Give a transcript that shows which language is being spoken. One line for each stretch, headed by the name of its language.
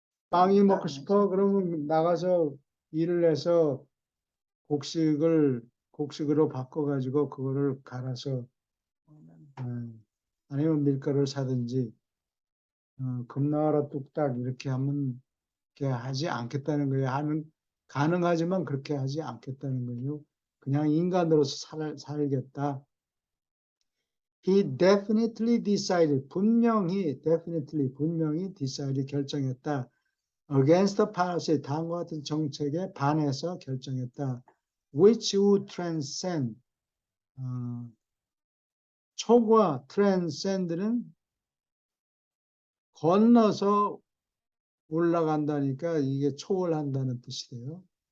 Korean: 빵이 먹고 싶어 그러면 나가서 일을 해서 곡식으로 바꿔가지고 그거를 갈아서 아니면 밀가루를 사든지 금 나와라 뚝딱 이렇게 하면 이렇게 하지 않겠다는 거예요. 가능하지만 그렇게 하지 않겠다는 거예요. 그냥 인간으로서 살겠다.
English: He definitely decided,
Korean: 분명히
English: decided,
Korean: 결정했다.
English: Against the policy,
Korean: 다음과 같은 정책에 반해서 결정했다.
English: Which would transcend,
Korean: 초과, transcend는 건너서 올라간다니까 이게 초월한다는 뜻이 돼요.